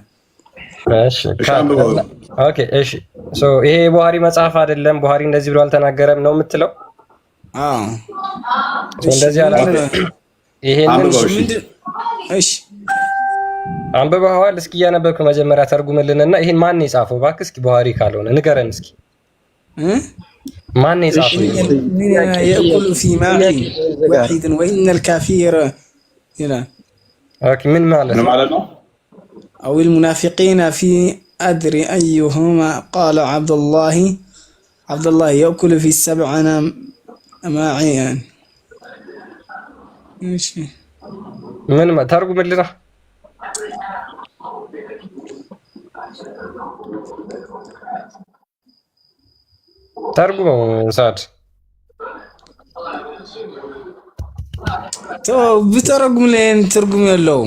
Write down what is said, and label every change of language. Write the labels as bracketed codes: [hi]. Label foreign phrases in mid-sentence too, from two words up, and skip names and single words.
[am] እሺ ኦኬ እሺ ይሄ ቡኻሪ መጽሐፍ አይደለም። ቡኻሪ እንደዚህ ብሎ አልተናገረም ነው የምትለው? አዎ እንደዚህ አለ። ይሄንን እሺ አንብበዋል? እስኪ እያነበብክ መጀመሪያ ተርጉምልንና ይሄን ማን የጻፈው እባክህ? እስኪ ቡኻሪ ካልሆነ ንገረን እስኪ ማን የጻፈው? [ar] يأكل في ماء واحد وإن الكافر هنا [am] ኦኬ ምን ማለት ነው? [ar] أو المنافقين في أدري أيهما قال عبد الله يأكل في 7 أماعين. ماشي [am] ምን ተርጉምልና ተርጉመው ሳድ ብተረጉም ለእኔ ትርጉም የለውም።